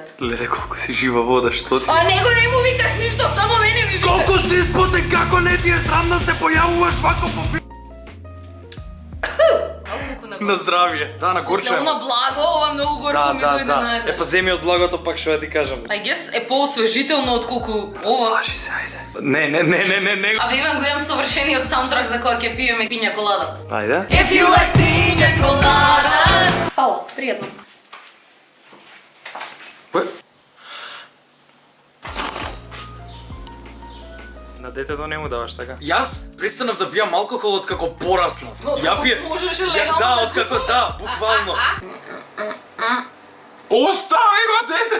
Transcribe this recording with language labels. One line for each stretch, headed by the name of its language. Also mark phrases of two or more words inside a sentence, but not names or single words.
Macedonian: Леле, колку си жива вода, што ти? А него не му викаш ништо, само мене ми викаш. Колку си испотен, како не ти е срам да се појавуваш вако по на здравје. Да, на горче. Ова благо, ова многу горко ми дојде наеднаш. Па земи од благото пак што ја ти кажам.
English: I guess
Macedonian: е поосвежително отколку ова. Плаши се, ајде. Не. Абе Иван го имам совршениот саундтрак за кога ќе пиеме пиња колада. Ајде.
English: If you like piña coladas.
Macedonian: Фала, пријатно. На детето не му даваш така? Јас престанав да пијам алкохол од како пораснав. Откако можеше легално Да, да откако да, буквално. Остави го дете!